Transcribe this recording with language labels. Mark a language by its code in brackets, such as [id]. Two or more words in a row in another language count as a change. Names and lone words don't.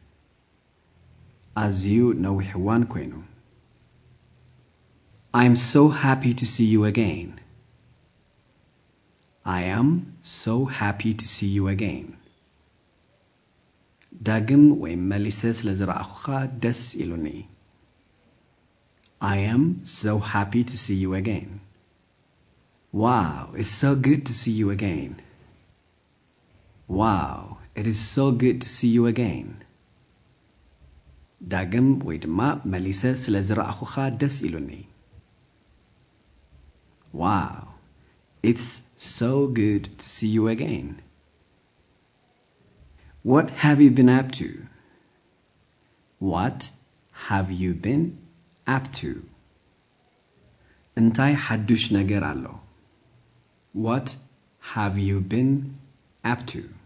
[ti] ኣዝዩ ነዊሕ እዋን ኮይኑ [en] I'm so happy to see you again. I am so happy to see you again. [ti] ዳግም ወይም መሊሰ ስለዝረኣኹኻ ደስ ኢሉኒ [en] I am so happy to see you again. Wow, it's so good to see you again. Wow, it is so good to see you again. [ti] ዳግም ወይ ድማ መሊሰ ስለዝረኣኹኻ ደስ ኢሉኒ [en] Wow, it's so good to see you again. What have you been up to? What have you been up to? [ti] እንታይ ሓዱሽ ነገር ኣሎ [en] What have you been up to?